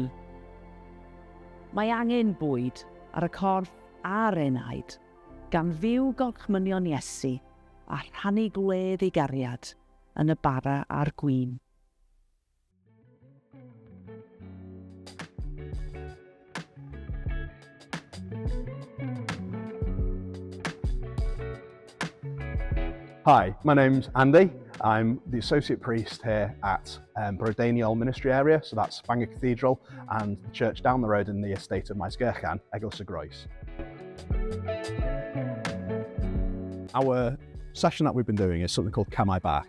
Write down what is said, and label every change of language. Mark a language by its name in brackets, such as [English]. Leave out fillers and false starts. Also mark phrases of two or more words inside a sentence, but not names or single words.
[Welsh] Mae angen bwyd ar y corff a'r enaid, gan fyw gorchmynion Iesu a rhannu gwledd ei gariad yn y bara a'r gwin. [English] Hi, my name's Andy. I'm the Associate Priest here at Brydaniol Ministry area, so that's Bangor Cathedral and the church down the road in the estate of Maesgyrchan, Eglwys y Groes. Our session that we've been doing is something called Come I Back.